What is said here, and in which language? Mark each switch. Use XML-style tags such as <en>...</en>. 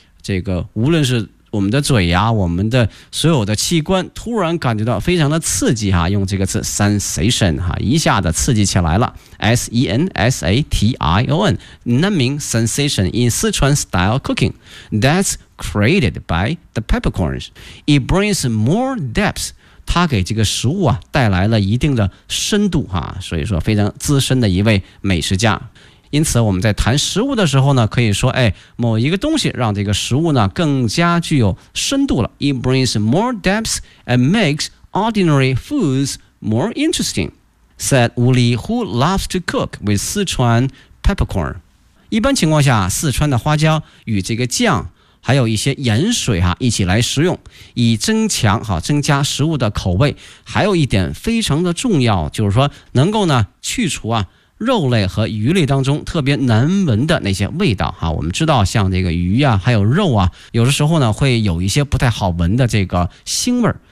<zh>这个无论是我们的嘴呀、啊、我们的所有的器官突然感觉到非常的刺激哈、啊、用这个词 sensation 哈、啊、一下子刺激起来了 ,sensation,</zh> <en>numbing sensation in Sichuan style cooking, that's created by the peppercorns, it brings more depth,</en> <zh>它给这个食物啊带来了一定的深度哈、啊、所以说非常资深的一位美食家。因此我们在谈食物的时候呢，可以说哎，某一个东西让这个食物呢更加具有深度了。</zh> <en>It brings more depth and makes ordinary foods more interesting, said Wu Li, who loves to cook with Sichuan peppercorn.</en> <zh>一般情况下，四川的花椒与这个酱还有一些盐水哈、啊、一起来食用，以增强哈、啊、增加食物的口味。还有一点非常的重要，就是说能够呢去除啊肉类和鱼类当中特别难闻的那些味道哈，我们知道像这个鱼啊还有肉啊，有的时候呢会有一些不太好闻的这个腥味。</zh>